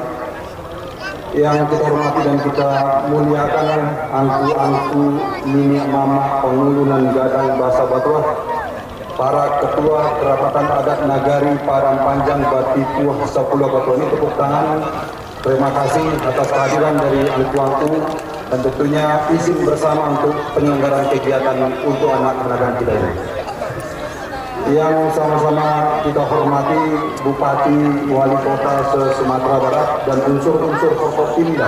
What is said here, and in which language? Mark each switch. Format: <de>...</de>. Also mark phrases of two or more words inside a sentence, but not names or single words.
<id>Yang kita hormati dan kita muliakan angku-angku, nini mama, pengulunan gadang bahasa Batuah, para ketua kerapatan adat Nagari Padang Panjang Batipuah Sapula Batuah, ini tepuk tangan. Terima kasih atas kehadiran dari angku-angku dan tentunya izin bersama untuk penyelenggaraan kegiatan untuk anak kenagaan kita ini. Yang sama-sama kita hormati Bupati Wali Kota se-Sumatera Barat dan unsur-unsur Forkopimda.</id>